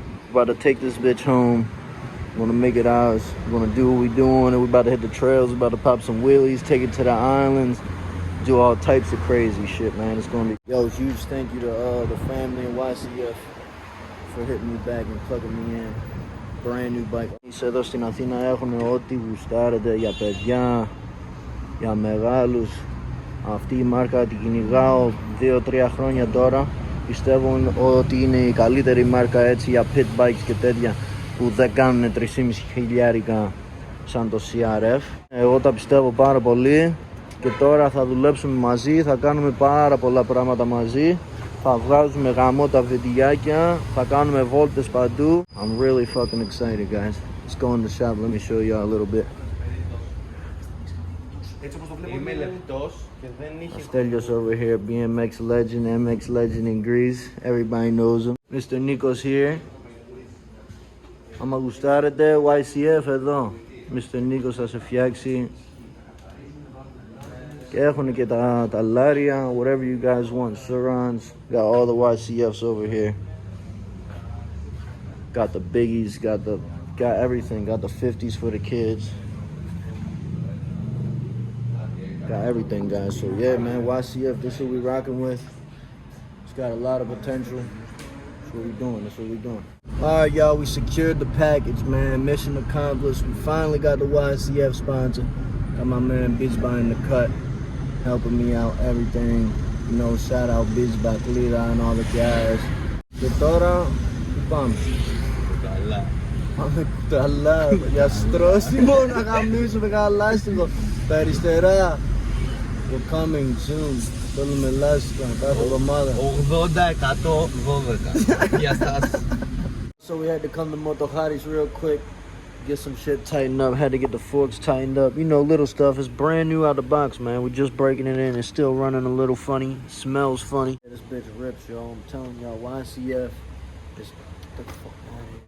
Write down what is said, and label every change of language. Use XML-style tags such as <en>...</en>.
<en>About to take this bitch home. We're gonna make it ours. We're gonna do what we doing. We're about to hit the trails. We're about to pop some wheelies, take it to the islands, do all types of crazy shit, man. It's gonna be... Yo, huge thank you to the family in YCF for hitting me back and plugging me in. Brand new bike.</en> <el>Εδώ στην Αθήνα έχουν ό,τι γουστάρετε για παιδιά, για μεγάλους. Αυτή η μάρκα την κυνηγάω 2-3 χρόνια τώρα. Πιστεύω ότι είναι η καλύτερη μάρκα έτσι για PITBIKes και τέτοια που δεν κάνουν 3.500 χιλιάρικα σαν το CRF. Εγώ τα πιστεύω πάρα πολύ και τώρα θα δουλέψουμε μαζί, θα κάνουμε πάρα πολλά πράγματα μαζί. Θα βγάζουμε γαμώτα βιντεάκια, θα κάνουμε βόλτες παντού.</el> <en>I'm really fucking excited, guys. Let's go in the shop, let me show you a little bit.</en> <el>Είμαι λεπτός και δεν είχε...</el> <en>Stelios over here, BMX legend, MX legend in Greece. Everybody knows him. Mr. Nikos here.</en> <el>Άμα γουστάρετε, YCF εδώ. Mr. Nikos θα σε φτιάξει. Και έχουν και τα λάρια,</el> <en>whatever you guys want. Surons. Got all the YCFs over here. Got the biggies, got everything. Got the 50s for the kids. Got everything, guys. So yeah, man, YCF, this is what we rocking with. It's got a lot of potential. That's what we doing. That's what we doing. All right, y'all, we secured the package, man. Mission accomplished. We finally got the YCF sponsor. Got my man PITBIKE in the cut, helping me out, everything. You know, shout out PITBIKE, Lira and all the guys.</en> <el>Και τώρα, πάμε. Πάμε κουταλά, για στρώσιμο να γαμίσουμε γαλάστικο. Τα αριστερά.</el> <en>We're coming soon.</en> <el>Θέλουμε λάστιχα κάθε εβδομάδα. 80% 12. Γεια σας.</el> <en>So we had to come to Motoharis real quick, get some shit tightened up, had to get the forks tightened up, you know, little stuff. It's brand new out the box, man. We're just breaking it in. It's still running a little funny, smells funny. This bitch rips, y'all. I'm telling y'all, YCF is the fuck out of here.</en>